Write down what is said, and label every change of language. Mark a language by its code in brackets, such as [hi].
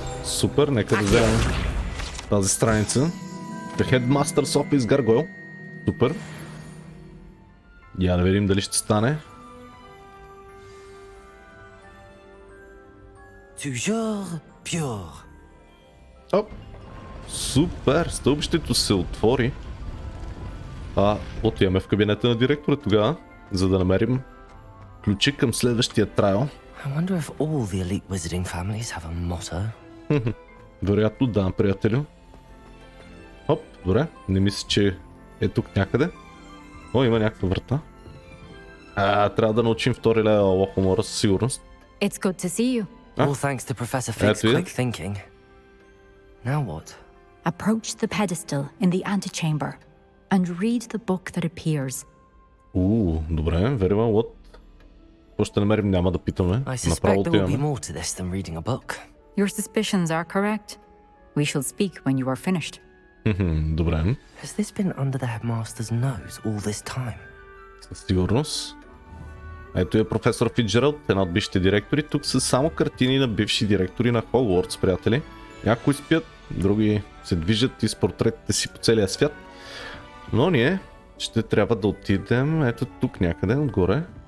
[bg] Супер, нека да вземем тази страница. [en] The Headmaster's Office Gargoyle. [bg] Супер. Я да видим дали ще стане. [fr] Toujours pure. [bg] Оп. Супер, стълбището се отвори. Отиваме в кабинета на директора тогава, за да намерим ключи към следващия трайл. [en] I wonder if all the elite wizarding families have a motto. [bg] Вероятно да, приятелю. Оп, добре, не мисля, че е тук някъде. О, има някаква врата. Трябва да научим втори левел лохомора със сигурност. [en] It's good to see you. All thanks to Professor Fig's quick thinking. Now what? Approach the pedestal in the antechamber and read the book that appears. [bg] Добре, [en] very well, what? [bg] Какво ще намерим, няма да питаме. [en] I suspect there will be more to this than reading a book. Your suspicions are correct. We shall speak when you are finished. [bg] Добре. [en] Has this been under the headmaster's nose all this time? [bg] Със сигурност. Ето е професор Фитсджералд, една от бившите директори. Тук са само картини на бивши директори на Hogwarts, приятели. Някои спят, други се движат из портретите си по целия свят. Но ние ще трябва да отидем ето тук някъде отгоре.